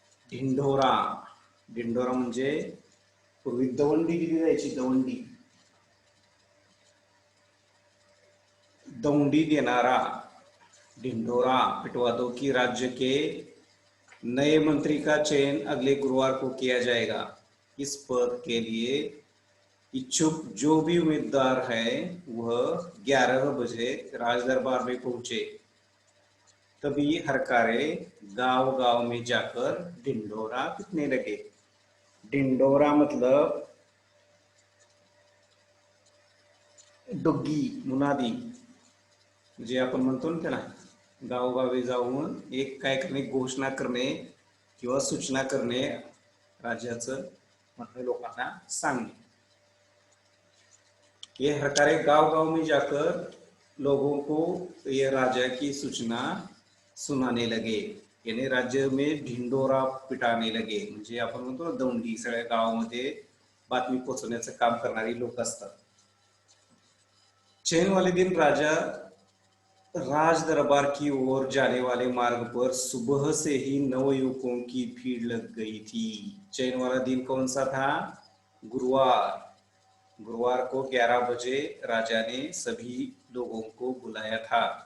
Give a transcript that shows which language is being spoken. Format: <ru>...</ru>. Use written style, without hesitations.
<mr>ढिंडोरा, ढिंडोरा म्हणजे पूर्वी दवंडी दिली जायची, दवंडी, दौंडी देनारा</mr> <hi>ढिंडोरा पिटवा दो कि राज्य के नए मंत्री का चयन अगले गुरुवार को किया जाएगा। इस पद के लिए इच्छुक जो भी उम्मीदवार है वह 11 बजे राज दरबार में पहुंचे। तभी हरकारे गांव गांव में जाकर ढिंडोरा पीटने लगे। ढिंडोरा मतलब डुग्गी, मुनादी,</hi> <mr>जे आपण म्हणतो ना त्याला, गावोगावी जाऊन एक काय करणे, घोषणा करणे किंवा सूचना करणे, राज्याचं मतलब लोकांना सांगणे।</mr> <hi>ये हरकारे गांव गांव में जाकर लोगों को ये राजा की सूचना सुनाने लगे, यानी राज्य में ढिंडोरा पिटाने लगे।</hi> <mr>म्हणजे आपण म्हणतो ना दौंडी, सगळ्या गावामध्ये बातमी पोहोचवण्याचं काम करणारी लोक असतात।</mr> <hi>चैन वाले दिन राजा राज दरबार की ओर जाने वाले मार्ग पर सुबह से ही नवयुवकों की भीड़ लग गई थी। चैन वाला दिन कौन सा था, गुरुवार। गुरुवार को 11 बजे राजा ने सभी लोगों को बुलाया था।</hi>